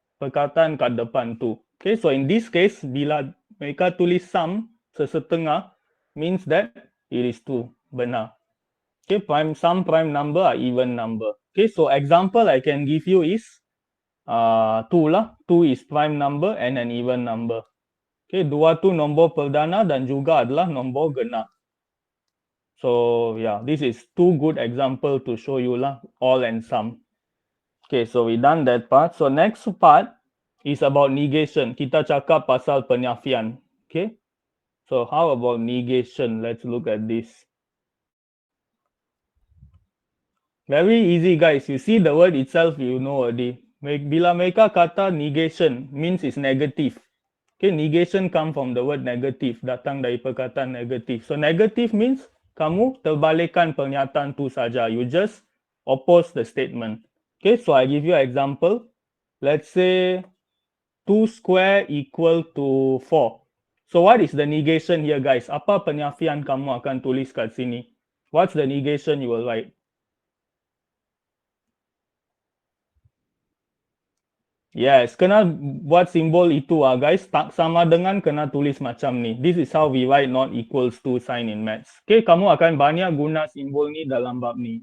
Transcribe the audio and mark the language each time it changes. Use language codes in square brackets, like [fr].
[ms] Perkataan kat depan tu. [en] Okay, so in this case, [ms] bila mereka tulis [en] sum [ms] sesetengah, [en] means that it is true, [ms] benar. [en] Okay, some prime number are even number. Okay, so example I can give you is 2 lah. 2 is prime number and an even number. Okay, [ms] dua tu nombor perdana dan juga adalah nombor genap. [en] So yeah, this is two good example to show you lah, all and some. Okay, so we done that part. So next part is about negation. [ms] Kita cakap pasal penyafian. [en] Okay, so how about negation? Let's look at this. Very easy guys, you see the word itself, you know already. [ms] Bila mereka kata [en] negation, means it's negative. Okay, negation come from the word negative, [ms] datang dari perkataan [en] negative. So negative means [ms] kamu terbalikan pernyataan tu saja. [en] You just oppose the statement. Okay, so I give you an example. Let's say 2 square equal to 4. So what is the negation here guys? [ms] Apa penyafian kamu akan tulis kat sini? [en] What's the negation you will write? Yes, [ms] kena buat simbol itu [en] guys. [ms] Tak sama dengan kena tulis macam ni. [en] This is how we write not equals to sign in maths. [ms] Okay, kamu akan banyak guna simbol ni dalam bab ni.